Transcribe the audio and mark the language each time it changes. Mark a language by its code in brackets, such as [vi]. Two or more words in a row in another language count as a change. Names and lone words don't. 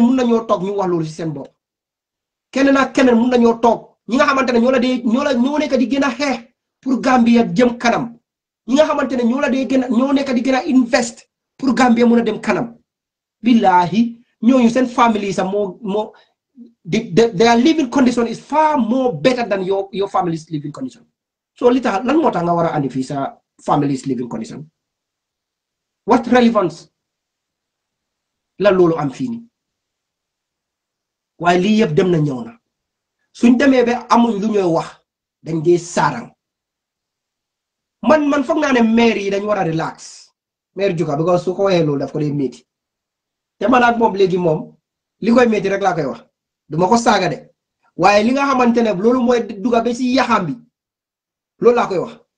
[wo] mun nañoo toog ñu wax loolu si seen bopp keneen ak keneen mun nañoo toog ñi nga xamante ne ñoo nekk di gën a xeex pour Gambia jëm kanam ñi nga xamante ne ñoo nekk di gën a invest pour Gambia mun a dem kanam billahi ñooñu seen family sax moo [en] their living condition is far more better than your family's living condition [wo] so li tax lan moo tax nga war a andi fii sa [en] family's living condition what relevance [wo] la loolu am fii nii waaye lii yëpp dem na ñëw na suñ demee ba amuñ lu ñuy wax dañ dee saarang man foog naa ne maire yi dañ war a relax maire Juga because su ko waxee loolu daf ko dee métti te man ak moom léegi moom li koy métti rek laa koy wax duma ko saaga de waaye li nga xamante ne loolu mooy duga ba si yaxam bi loolu laa koy wax